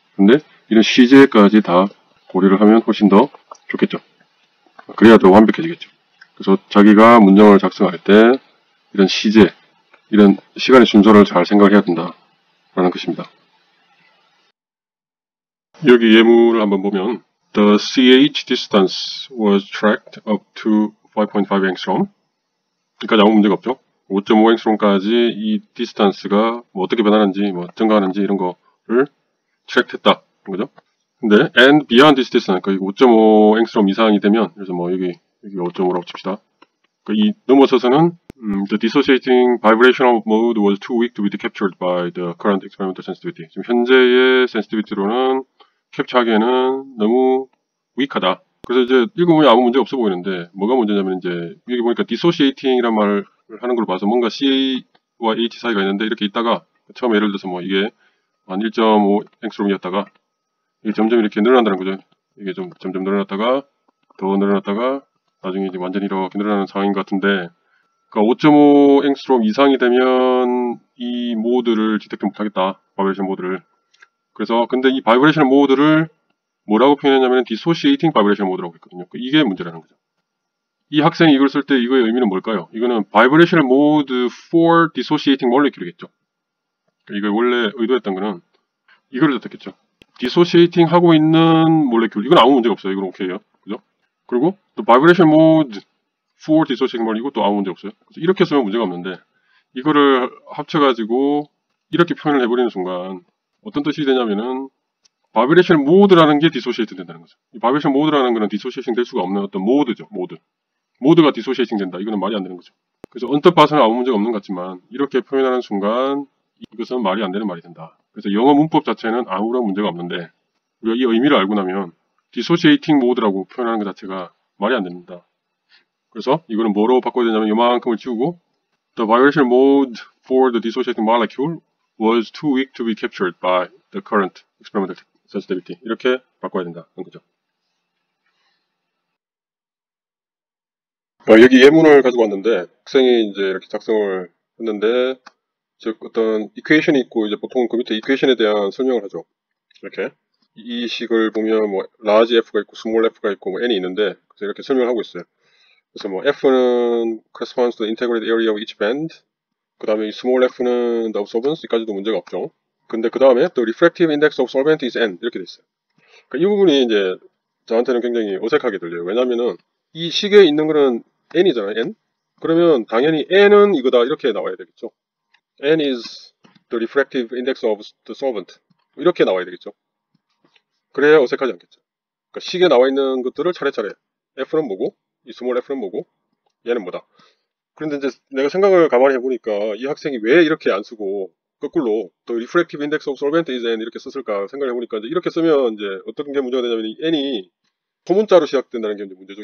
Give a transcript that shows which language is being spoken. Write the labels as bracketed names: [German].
[Korean] 근데 이런 CJ까지 다 고려를 하면 훨씬 더 좋겠죠. 그래야 더 완벽해지겠죠. 그래서 자기가 문장을 작성할 때 이런 CJ, 이런 시간의 순서를 잘 생각해야 된다라는 것입니다. 여기 예문을 한번 보면 [English] the CH distance was tracked up to 5.5 angstrom. [Korean] 여기까지 아무 문제가 없죠. 5.5 angstrom까지 이 distance가 뭐 어떻게 변하는지, 뭐 증가하는지 이런 거를 트랙했다. 그죠? 근데 [English] and beyond this distance, [Korean] 그러니까 5.5 angstrom 이상이 되면, 그래서 뭐 여기 5.5라고 칩시다. 그러니까 이 넘어서서는 [English] the dissociating vibrational mode was too weak to be captured by the current experimental sensitivity. [Korean] 지금 현재의 sensitivity로는 캡처하기에는 너무 weak하다. 그래서 이제 읽어보면 아무 문제 없어 보이는데 뭐가 문제냐면 이제 여기 보니까 dissociating이란 말을 하는 걸 봐서 뭔가 C와 H 사이가 있는데 이렇게 있다가 처음에 예를 들어서 뭐 이게 한 1.5 앵스트롬이었다가 이게 점점 이렇게 늘어난다는 거죠. 이게 좀 점점 늘어났다가 더 늘어났다가 나중에 이제 완전히 이렇게 늘어나는 상황인 것 같은데, 그러니까 5.5 앵스트롬 이상이 되면 이 모드를 디텍트 못하겠다. 바이브레이션 모드를. 그래서 근데 이 바이브레이션 모드를 뭐라고 표현했냐면 [English] dissociating vibration mode [Korean] 라고 했거든요. 이게 문제라는 거죠. 이 학생이 이걸 쓸 때 이거의 의미는 뭘까요? 이거는 [English] vibrational mode for dissociating molecule이겠죠. [Korean] 이걸 원래 의도했던 거는 이걸 뜻했겠죠. dissociating 하고 있는 몰레큘. 이건 아무 문제가 없어요. 이건 오케이요. 그죠? 그리고 또 [English] vibration mode for dissociating molecule, [Korean] 이것도 아무 문제 없어요. 그래서 이렇게 쓰면 문제가 없는데 이거를 합쳐가지고 이렇게 표현을 해버리는 순간 어떤 뜻이 되냐면은 바이브레이션 모드라는 게 디소시에이팅 된다는 거죠. 이 바이브레이션 모드라는 거는 디소시에이팅 될 수가 없는 어떤 모드죠. 모드가 디소시에이팅 된다. 이거는 말이 안 되는 거죠. 그래서 언뜻 봐서는 아무 문제가 없는 것 같지만 이렇게 표현하는 순간 이것은 말이 안 되는 말이 된다. 그래서 영어 문법 자체는 아무런 문제가 없는데 우리가 이 의미를 알고 나면 디소시에이팅 모드라고 표현하는 것 자체가 말이 안 된다. 그래서 이거는 뭐로 바꿔야 되냐면 이만큼을 지우고 [English] The vibration mode for the dissociating molecule was too weak to be captured by the current experimental sensitivity. [Korean] 이렇게 바꿔야 된다는 거죠. 여기 예문을 가지고 왔는데 학생이 이제 이렇게 작성을 했는데 즉 어떤 이퀘이션이 있고 이제 보통 그 밑에 이퀘이션에 대한 설명을 하죠. 이렇게 이 식을 보면 뭐 large f가 있고 small f가 있고 뭐 n이 있는데 그래서 이렇게 설명을 하고 있어요. 그래서 뭐 [English] f는 corresponds to the integrated area of each band. [Korean] 그 다음에 이 small f는 [English] the absorbance. [Korean] 이까지도 문제가 없죠. 근데 그 다음에 [English] the refractive index of solvent is n [Korean] 이렇게 돼 있어요. 그러니까 이 부분이 이제 저한테는 굉장히 어색하게 들려요. 왜냐면은 이 식에 있는 거는 n이잖아요. n. 그러면 당연히 n은 이거다 이렇게 나와야 되겠죠. [English] n is the refractive index of the solvent. [Korean] 이렇게 나와야 되겠죠. 그래야 어색하지 않겠죠. 그러니까 식에 나와 있는 것들을 차례차례 f는 뭐고 이 small f는 뭐고 얘는 뭐다. 그런데 이제 내가 생각을 가만히 해보니까 이 학생이 왜 이렇게 안 쓰고 거꾸로 또 [English] refractive index of solvent is n [Korean] 이렇게 썼을까 생각을 해보니까 이제 이렇게 쓰면 이제 어떤 게 문제가 되냐면 이 n이 소문자로 시작된다는 게 문제죠.